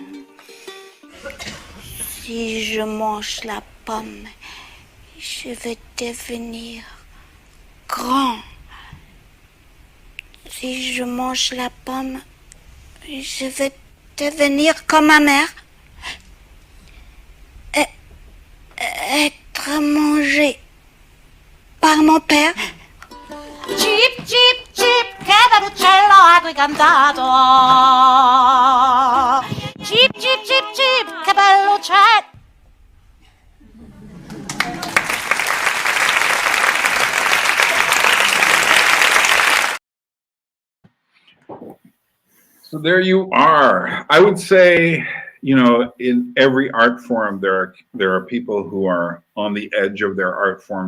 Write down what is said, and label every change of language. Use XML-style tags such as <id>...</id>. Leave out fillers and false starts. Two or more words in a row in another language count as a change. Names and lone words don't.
<fr>Si je mange la pomme, je vais devenir grand. Si je mange la pomme, je vais devenir comme ma mère. Et être mangé par mon père.</fr> <it>Chip, chip, chip, che bell'uccello agricantato. Chip, chip, chip, chip, che bell'uccello.</it> <en>So there you are. I would say, you know, in every art form, there are people who are on the edge of their art form.</en>